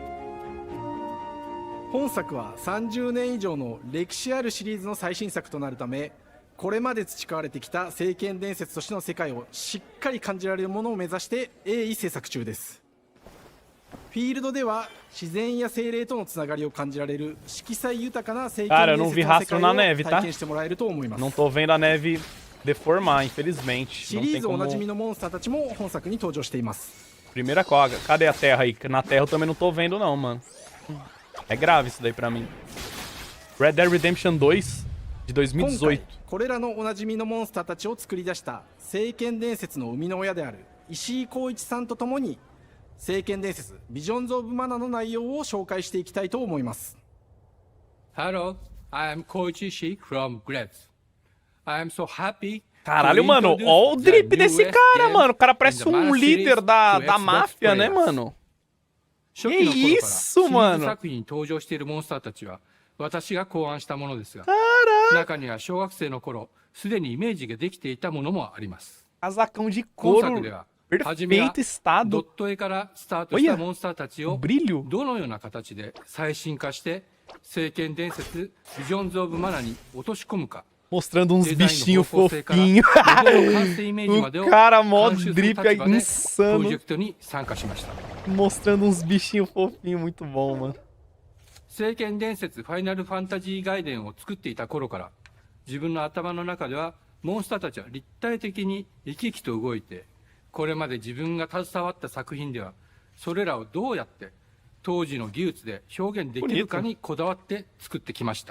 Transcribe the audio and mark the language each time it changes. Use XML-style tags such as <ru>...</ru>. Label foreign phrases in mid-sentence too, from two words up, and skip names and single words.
<ja>本作は30年以上の歴史あるシリーズの最新作となるため、これまで培われてきた聖剣伝説としての世界をしっかり感じられるものを目指して鋭意制作中です。フィールドでは自然や精霊とのつながりを感じられる色彩豊かな聖剣伝説の世界を体験してもらえると思います。</ja> <pt>Não tô vendo a neve deformar, infelizmente.</pt> <ja>シリーズおなじみのモンスターたちも本作に登場しています。</ja> <pt>Primeira coga. Cadê a terra aí? Na terra eu também não tô vendo não, mano. É grave isso daí pra mim. Red Dead Redemption 2 de 2018.</pt> <ja>これらのおなじみのモンスターたちを作り出した聖剣伝説の生みの親である石井浩一さんとともに聖剣伝説ビジョンズ・オブ・マナの内容を紹介していきたいと思います。</ja> <en>Hello, I am Koichi Ishii from Gretz. I am so happy.</en> <pt>Caralho, mano, ó o drip desse cara, mano. O cara parece um líder da máfia, né, mano? Que isso, mano?</pt> <ja>作品に登場しているモンスターたちは私が考案したものですが、中には小学生の頃すでにイメージができていたものもあります。</ja> <pt>Casacão de</pt> <ja>今</ja> <pt>couro,</pt> <ja>作では初めは</ja> <pt>perfeito</pt> <ja>ド</ja> <pt>estado.</pt> <ja>ット絵からスタートしたモンスターたちをどのような形で最新化して聖剣伝説ビジョンズ・オブ・マナに落とし込むか。</ja> <pt>Mostrando uns bichinhos fofinhos. O cara, modo drip é insano. Mostrando uns bichinhos fofinhos, muito bom, mano.</pt> <ja>聖剣伝説ファイナルファンタジー外伝を作っていた頃から自分の頭の中ではモンスターたちは立体的に生き生きと動いてこれまで自分が携わった作品ではそれらをどうやって当時の技術で表現できるかにこだわって作ってきました。</ja>